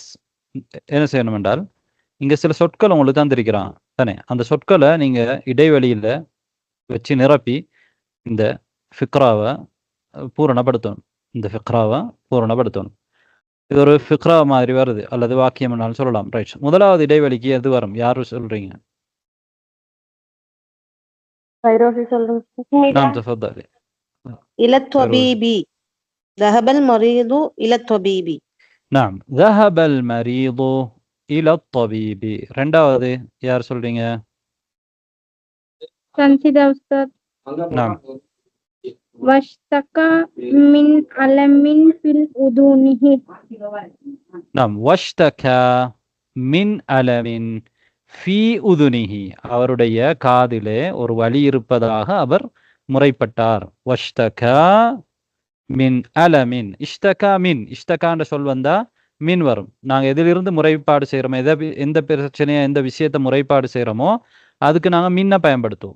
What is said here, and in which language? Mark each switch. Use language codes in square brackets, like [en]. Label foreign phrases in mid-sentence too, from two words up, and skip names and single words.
[ta] என்ன செய்யணும் என்றால் இங்க சில சொற்கள் உங்களுக்கு தந்திருக்கிறான் தானே. அந்த சொற்களை நீங்க இடைவெளியில வச்சு நிரப்பி இந்த ஃபிக்ராவை பூரணப்படுத்தணும். இது ஒரு ஃபிக்ரா மாதிரி வருது, அல்லது வாக்கியம் என்னாலும் சொல்லலாம். ரைட். முதலாவது இடைவெளிக்கு எது வரும்? யாரு சொல்றீங்க? [ar] نعم تفضلي. إلى الطبيب. ذهب المريض إلى الطبيب. نعم ذهب المريض إلى الطبيب. [ta] ரெண்டாவது யார் சொல்றீங்க? சன்சிதா உஸ்தாத். [ar] نعم واشتكى من ألم في أذنه. نعم واشتكى من ألم في أذنه [ta] அவருடைய காதிலே ஒரு வலி இருப்பதாக அவர் முறைப்பட்டார். [ar] واشتكى من ألم. اشتكى من. [ta] இஷ்தகான்ற சொல் வந்தா மின் வரும். நாங்க எதிலிருந்து முறைப்பாடு செய்யறோமோ, எந்த பிரச்சனையை எந்த விஷயத்தை முறைப்பாடு செய்யறோமோ அதுக்கு நாங்க மின்ன பயன்படுத்துவோம்.